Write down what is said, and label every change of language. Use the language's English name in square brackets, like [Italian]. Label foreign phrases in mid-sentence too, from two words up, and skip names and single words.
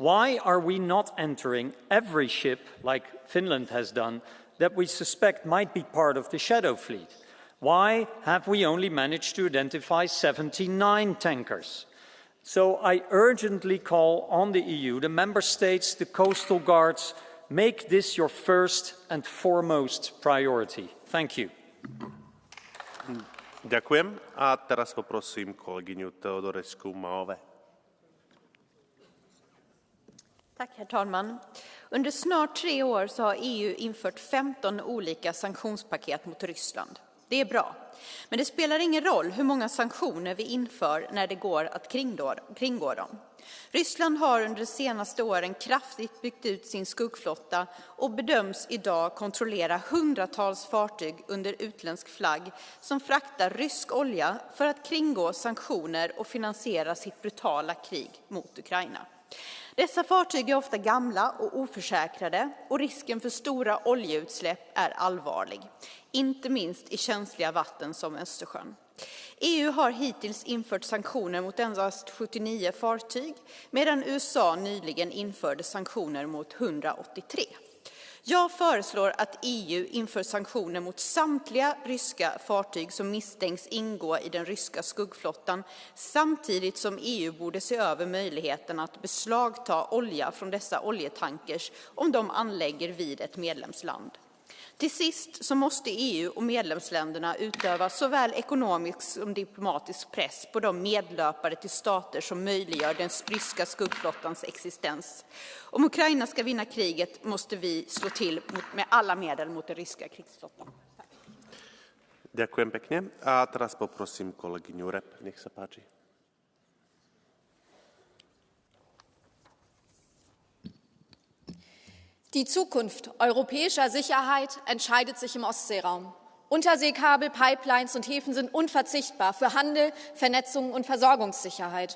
[English] Why are we not entering every ship, like Finland has done, that we suspect might be part of the shadow fleet? Why have we only managed to identify 79 tankers? So I urgently call on the EU, the member states, the coastal guards, make this your first and foremost priority. Thank you. [Slovak] Ďakujem. A teraz poprosím kolegyňu Teodorescu Maove. [Swedish] Tack, herr talman. Under snart 3 år så har EU infört 15 olika sanktionspaket mot Ryssland. Det är bra. Men det spelar ingen roll hur många sanktioner vi inför när det går att kringgå dem. Ryssland har under de senaste åren kraftigt byggt ut sin skuggflotta och bedöms idag kontrollera hundratals fartyg under utländsk flagg som fraktar rysk olja för att kringgå sanktioner och finansiera sitt brutala krig mot Ukraina. Dessa fartyg är ofta gamla och oförsäkrade och risken för stora oljeutsläpp är allvarlig, inte minst i känsliga vatten som Östersjön. EU har hittills infört sanktioner mot endast 79 fartyg, medan USA nyligen införde sanktioner mot 183. Jag föreslår att EU inför sanktioner mot samtliga ryska fartyg som misstänks ingå i den ryska skuggflottan, samtidigt som EU borde se över möjligheten att beslagta olja från dessa oljetankers om de anlägger vid ett medlemsland. Till sist så måste EU och medlemsländerna utöva såväl ekonomisk som diplomatisk press på de medlöpare till stater som möjliggör den ryska skuggflottans existens. Om Ukraina ska vinna kriget måste vi slå till med alla medel mot den ryska krigsflottan. [Slovak] Ďakujem pekne. A teraz poprosím kolegyňu Rep. Nech sa páči. [German] Die Zukunft europäischer Sicherheit entscheidet sich im Ostseeraum. Unterseekabel, Pipelines und Häfen sind unverzichtbar für Handel, Vernetzung und Versorgungssicherheit.